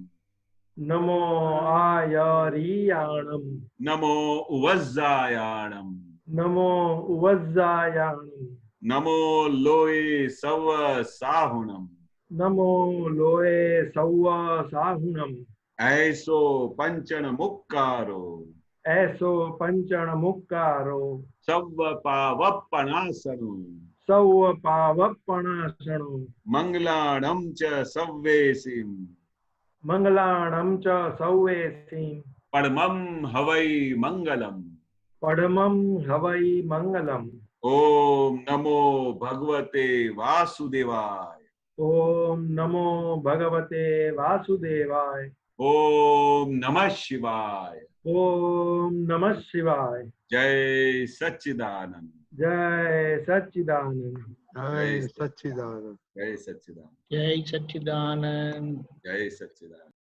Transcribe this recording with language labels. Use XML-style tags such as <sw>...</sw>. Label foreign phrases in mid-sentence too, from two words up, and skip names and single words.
<pra>નમો આયરિયાણમ, નમો ઉવઝ્ઝાયાણમ, નમો ઉવઝ્ઝાયાણમ, નમો લોય સવ સાહુણમ, નમો લોએ સૌવ સાહુણમ, ऐसो पंचन मुक्कारो, એસો પંચણ મુક્કારો, सव पावप्पणासनो, સૌ પાવપણાસણો, मंगलाणं च सव्वेसिं, મંગલાણમ ચ સૌવેસીમ, परमं हवै मंगलम. પડમમ હવૈ મંગલમ.</pra> <sa>ओम नमो भगवते वासुदेवाय, ઓમ નમો ભગવતે વાસુદેવાય, ओम नमः शिवाय, ઓમ નમઃ શિવાય. जय सच्चिदानंद, જય સચ્ચિદાનંદ, જય સચ્ચિદાનંદ. जय सच्चिदानंद, જય સચ્ચિદાનંદ. जय सच्चिदानंद.</sa>